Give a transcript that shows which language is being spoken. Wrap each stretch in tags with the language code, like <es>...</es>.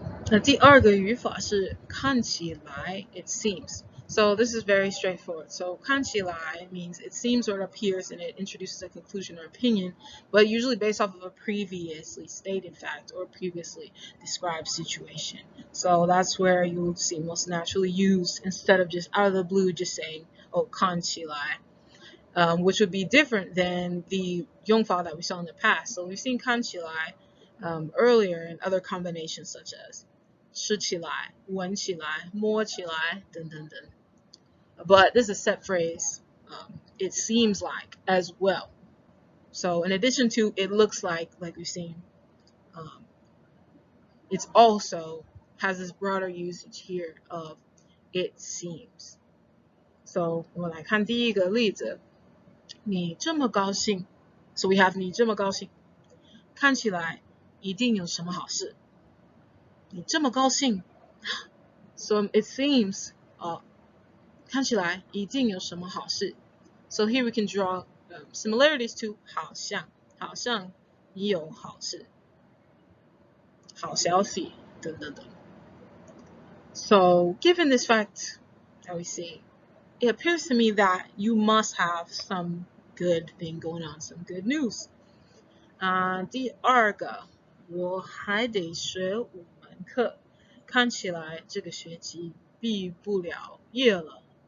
<zh>那第2个语法是看起来</zh> <en>it seems. So this is very straightforward. So 看起来 means it seems or it appears, and it introduces a conclusion or opinion, but usually based off of a previously stated fact or previously described situation. So that's where you will see most naturally used instead of just out of the blue just saying, oh, 看起来. Which would be different than the 用法 that we saw in the past. So we've seen 看起来 earlier in other combinations such as 吃起来, 闻起来, 摸起来, 等等等. But this is a set phrase, it seems like, as well. So in addition to it looks like we've seen, it's also has this broader usage here of it seems. So</en> <zh>我们来看第一个例子，你这么高兴</zh> <en>So we have</en> <zh>你这么高兴，看起来一定有什么好事。你这么高兴</zh> <en>So it seems</en> <zh>看起来一定有什么好事。</zh> <en>So here we can draw similarities to</en> <zh>好像你有好事，好消息等等等。</zh> <en>So given this fact that we see, it appears to me that you must have some good thing going on, some good news.</en> <zh>第二个，我还得学5门课，看起来这个学期毕不了业了。</zh>